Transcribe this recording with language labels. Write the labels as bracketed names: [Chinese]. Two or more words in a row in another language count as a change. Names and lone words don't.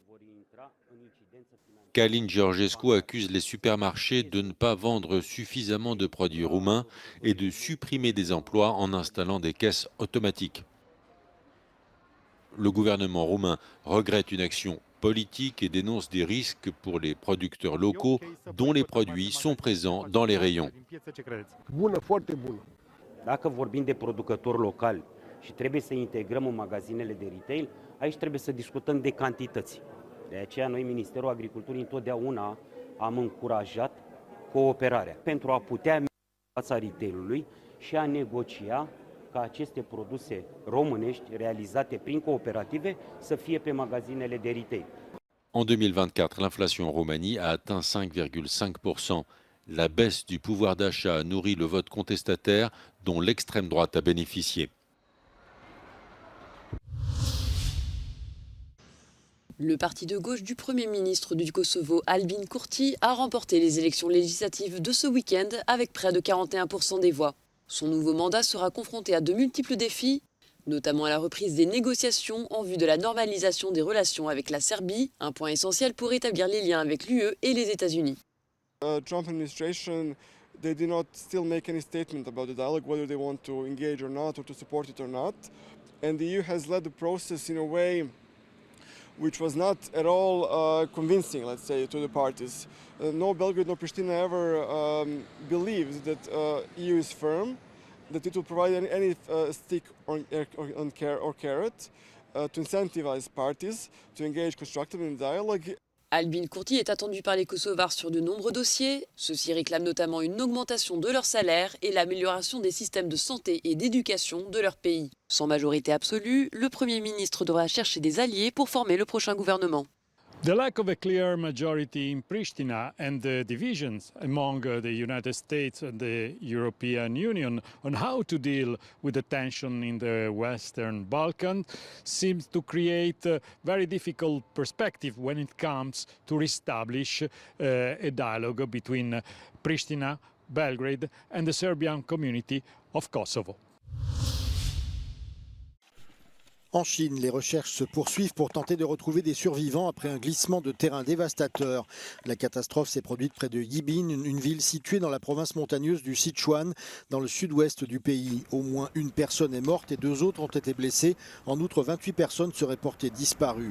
[French] Călin Georgescu accuse les supermarchés de ne pas vendre suffisamment de produits roumains et de supprimer des emplois en installant des caisses automatiques. Le gouvernement roumain regrette une action politique et dénonce des risques pour les producteurs locaux dont les produits sont présents dans les rayons. [Romanian] Dacă vorbim de producători locali și trebuie să integrăm în magazinele de retail, aici trebuie să discutăm de cantități. De aceea noi, Ministerul Agriculturii, întotdeauna am încurajat cooperarea pentru a putea merge în fața retailului și a negocia ca aceste produse românești realizate prin cooperative să fie pe magazinele de retail. [French] En 2024, l'inflation en Roumanie a atteint 5,5%. La baisse du pouvoir d'achat a nourri le vote contestataire dont l'extrême droite a bénéficié. Le parti de gauche du Premier ministre du Kosovo, Albin Kurti, a remporté les élections législatives de ce week-end avec près de 41% des voix. Son nouveau mandat sera confronté à de multiples défis, notamment à la reprise des négociations en vue de la normalisation des relations avec la Serbie, un point essentiel pour établir les liens avec l'UE et les États-Unis. [English] Trump administration, they did not still make any statement about the dialogue, whether they want to engage or not, or to support it or not. And the EU has led the process in a way which was not at all convincing, let's say, to the parties. No Belgrade nor Pristina ever believes that EU is firm, that it will provide any stick or carrot to incentivize parties to engage constructively in dialogue. [French] Albin Kurti est attendu par les Kosovars sur de nombreux dossiers. Ceux-ci réclament notamment une augmentation de leur salaire et l'amélioration des systèmes de santé et d'éducation de leur pays. Sans majorité absolue, le Premier ministre devra chercher des alliés pour former le prochain gouvernement. [English] The lack of a clear majority in Pristina and the divisions among the United States and the European Union on how to deal with the tension in the Western Balkans seems to create a very difficult perspective when it comes to reestablish a dialogue between Pristina, Belgrade and the Serbian community of Kosovo. [French] En Chine, les recherches se poursuivent pour tenter de retrouver des survivants après un glissement de terrain dévastateur. La catastrophe s'est produite près de Yibin, une ville située dans la province montagneuse du Sichuan, dans le sud-ouest du pays. Au moins une personne est morte et 2 autres ont été blessées. En outre, 28 personnes seraient portées disparues.